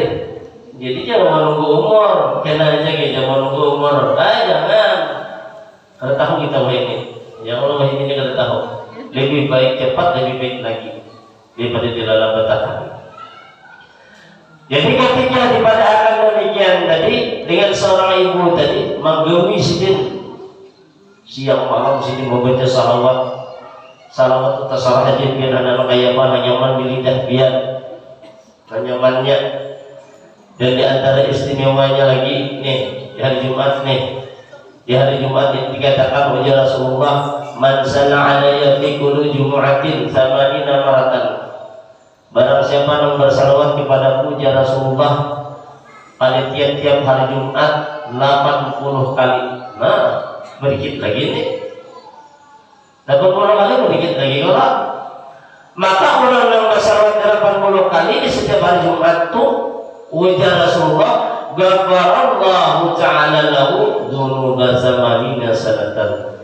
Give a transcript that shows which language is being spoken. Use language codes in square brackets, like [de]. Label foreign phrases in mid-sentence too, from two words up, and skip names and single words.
[id] Jadi jangan menunggu umur, kena aja gitu, jangan menunggu umur. Jangan. Kalau tahu kita ini, ya Allah ini kita tahu. Lebih baik cepat, lebih baik lagi daripada dilalabatakan. [bjn] Jadi ketika daripada akan demikian tadi dengan seorang ibu tadi menggawi sidin siang malam sidin membaca salawat. [id] Salawat itu terserah aja biar anak-anak kayak mana nyaman di lidah biar nyamannya. Dan di antara istimewanya lagi nih di hari Jumat nih, di hari Jumat yang dikatakan oleh Rasulullah, [ar] من صلى علي في كل جمعة ثمانين مرة. [id] Barang siapa yang bersalawat kepadaku ya Rasulullah pada tiap-tiap hari Jumat 80 kali. Nah, sedikit lagi nih. 80 kali sedikit lagi kalau. Maka orang yang bersalawat 80 kali di setiap hari Jumat tuh wajah Rasulullah [ar] غفر الله تعالى له ذنوب ثمانين سنة.